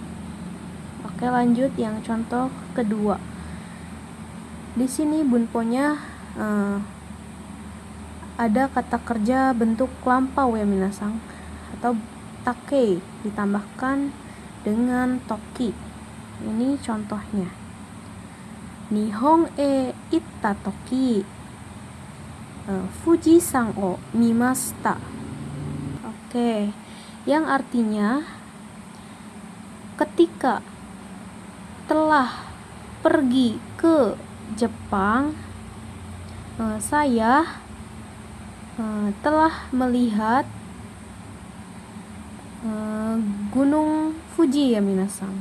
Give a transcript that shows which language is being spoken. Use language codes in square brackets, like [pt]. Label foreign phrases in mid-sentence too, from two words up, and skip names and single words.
[id] Oke, lanjut yang contoh kedua. Di sini bunponya ada kata kerja bentuk lampau ya minasang atau take ditambahkan dengan toki. Ini contohnya. [ja] 日本へ行った時 Fujisan を見ました. [id] Oke, yang artinya ketika telah pergi ke Jepang, saya telah melihat Gunung Fuji ya minasang.